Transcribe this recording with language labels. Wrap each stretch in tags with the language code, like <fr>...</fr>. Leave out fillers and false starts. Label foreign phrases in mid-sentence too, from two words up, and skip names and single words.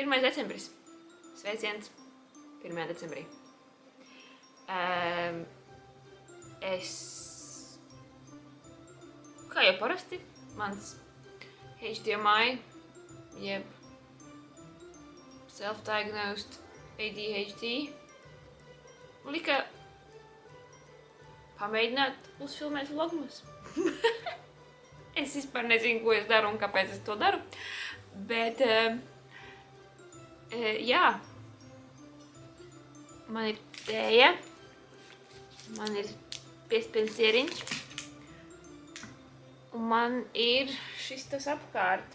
<lv>decembris. Sveiciens 1. decembrī. Es, kā jau parasti, mans HDMI, jeb</lv> <en>self-diagnosed ADHD,</en> <lv>lika pamēģināt uzfilmēt vlogmas. Es vispār nezinu, ko es daru un kāpēc es to daru, bet, jā, man ir tēja, man ir piespiedu sieriņš, un man ir šis tas apkārt.</lv>